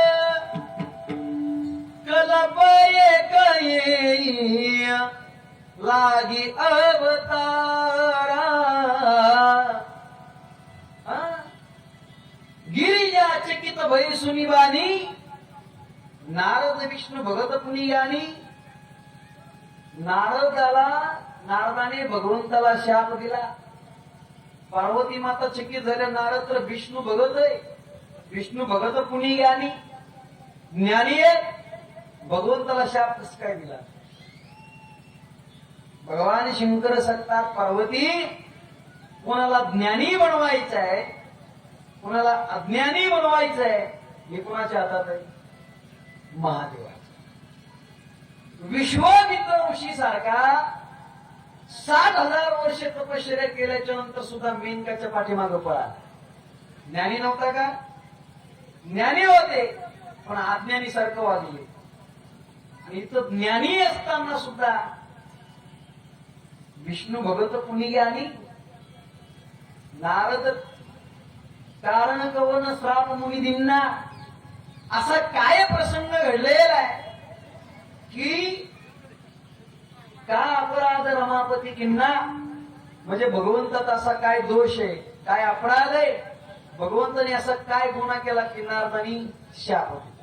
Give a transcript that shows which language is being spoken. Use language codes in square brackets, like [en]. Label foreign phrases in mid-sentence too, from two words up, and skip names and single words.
[awa] कल्प एक येई लागी अवतारा. गिरिजा चकित भई सुनी बानी. नारद विष्णू भगत पुनी गाणी. [mr] नारदाने भगवंताला शाप दिला. पार्वती माता चकित झाल्या. नारद तर विष्णू भगत आहे, [awa] विष्णू भगत पुनी ज्ञानी, [mr] ज्ञानी आहे, भगवंताला शाप कस काय दिला. भगवान शंकर सांगतात, पार्वती, कोणाला ज्ञानी बनवायचं आहे, कोणाला अज्ञानी बनवायचं आहे, हे कोणाच्या हातात आहे? महादेवाच्या. विश्वामित्र ऋषी सारखा 60,000 वर्ष तपश्चर्या केल्याच्या नंतर सुद्धा मेनकाच्या पाठीमागं पळाला. ज्ञानी नव्हता का? ज्ञानी होते, पण अज्ञानी सारखं वागले. आणि इथं ज्ञानी असताना सुद्धा [awa] विष्णू भगत पुनी ज्ञानी. नारद कारण कवन श्राप मुनी दिन्ना. [mr] असा काय प्रसंग घडलेला आहे की [awa] का अपराध रमापती किन्ना. [mr] म्हणजे भगवंतात असा काय दोष आहे, काय अपराध आहे, भगवंताने असा काय गुन्हा केला की नारदानी शाप दिला.